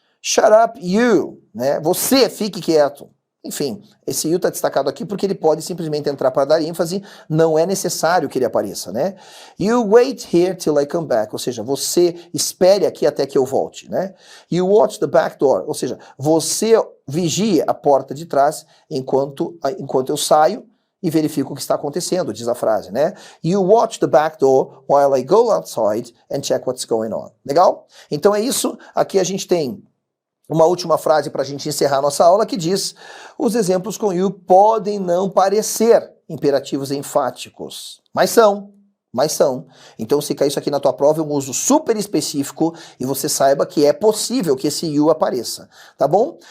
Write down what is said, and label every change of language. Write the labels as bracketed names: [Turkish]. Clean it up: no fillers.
[English] Shut up, you, [Portuguese] né? Você fique quieto. Enfim, esse you está destacado aqui porque ele pode simplesmente entrar para dar ênfase, não é necessário que ele apareça, né? [English] You wait here till I come back, [Portuguese] ou seja, você espere aqui até que eu volte, né? [English] You watch the back door, [Portuguese] ou seja, você vigie a porta de trás enquanto eu saio e verifico o que está acontecendo, diz a frase, né? [English] You watch the back door while I go outside and check what's going on. [Portuguese] Legal? Então é isso, aqui a gente tem uma última frase para a gente encerrar nossa aula que diz: os exemplos com you podem não parecer imperativos enfáticos, mas são. Então, se cair isso aqui na tua prova, é um uso super específico e você saiba que é possível que esse you apareça, tá bom?